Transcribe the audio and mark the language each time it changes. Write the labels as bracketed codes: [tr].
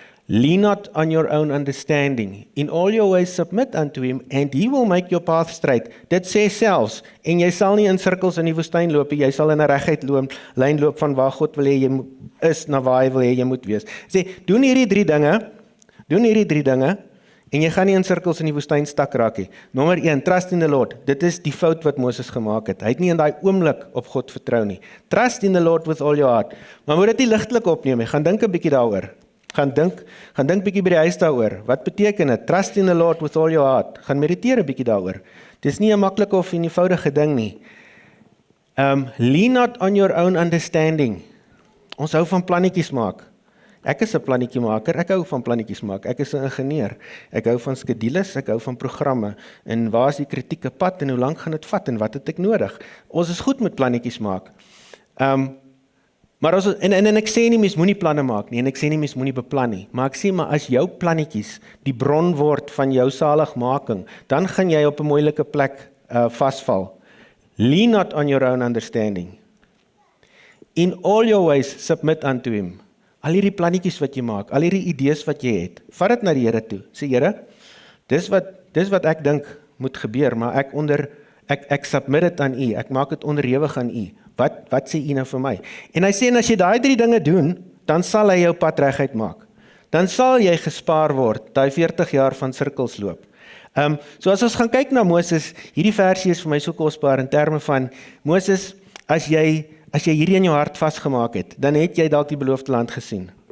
[en] Lean not on your own understanding. In all your ways submit unto him, and he will make your path straight. [af] Dit sê selfs, en jy sal nie in sirkels in die woestyn loop, jy sal in 'n reguit lyn loop van waar God wil hê jy is, na waar hy wil hê jy moet wees. Sê, doen hierdie drie dinge, en jy gaan nie in sirkels in die woestyn stak raak nie. Nommer 1, [en] trust in the Lord. [af] Dit is die fout wat Moses gemaak het. Hy het nie in daai oomblik op God vertrou nie. [en] Trust in the Lord with all your heart. [af] Maar moet dit nie ligtelik opneem nie. Gaan dink 'n bietjie daaroor. Gaan dink bietjie by die huis daaroor. Wat beteken dit? [en] Trust in the Lord with all your heart. [af] Gaan mediteer 'n bietjie daaroor. Dis nie 'n maklike of 'n eenvoudige ding nie. [en] Lean not on your own understanding. [af] Ons hou van plannetjies maak. Ek is 'n plannetjiemaker, ek hou van plannetjies maak. Ek is 'n ingenieur. Ek hou van skedules, ek hou van programme. En waar is die kritieke pad en hoe lank gaan dit vat en wat het ek nodig? Ons is goed met plannetjies maak. Maar en ek sê nie mens moenie planne maak nie, en ek sê nie mens moenie beplan nie, maar ek sê maar as jou plannetjies die bron word van jou saligmaking, dan gaan jy op 'n moeilike plek vasval. [en] Lean not on your own understanding. In all your ways submit unto him. [af] Al hierdie plannetjies wat jy maak, al hierdie idees wat jy het, vat dit na die Here toe. Sê Here, dis wat ek dink moet gebeur, maar ek submit dit aan U. Ek maak dit onderhewig aan U. Wat sê U nou vir my? En hy sê, en as jy daai drie dinge doen, dan sal hy jou pad reguit maak. Dan sal jy gespaar word, daai 40 jaar van sirkels loop. So as ons gaan kyk na Moses, hierdie versie is vir my so kosbaar in terme van, Moses, as jy hierdie in jou hart vasgemaak het, dan het jy dalk die beloofde land gesien.